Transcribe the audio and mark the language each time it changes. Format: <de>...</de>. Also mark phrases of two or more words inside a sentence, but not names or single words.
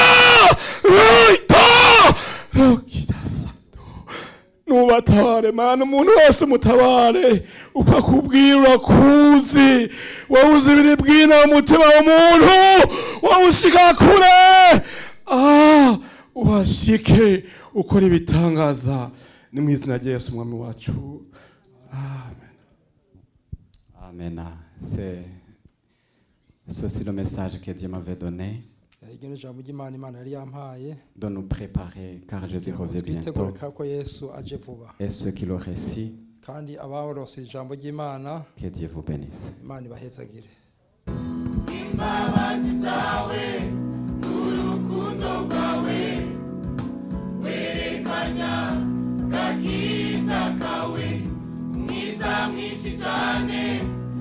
<rw>Nubatabare Mana, umuntu wese mutabare, ukakubwira urakuzi, wawuzi ibiri bwina umutima w'umuntu, wawushika kure. Uhashike ukora ibitangaza, ni mu izina rya Yesu umwami wacu, amen. Amen.</rw> <fr>C'est Ceci est le message que Dieu m'avait donné</fr> <rw>iryo ni ijambo ry'Imana Imana yari yampaye</rw> <fr>de nous préparer car Jésus revient</fr> <rw>twitegure</rw> <fr>bientôt.</fr> <rw>ko Yesu aje vuba</rw> <fr>Et ceux qui l'ont réussi,</fr> <rw>kandi abaronse ijambo ry'Imana</rw> <fr>que Dieu vous bénisse.</fr> <rw>Imana ibahezagire. imbabazi zawe n'urukundo rwawe werekanya gakiza kawe mwiza mwinshi cyane</rw>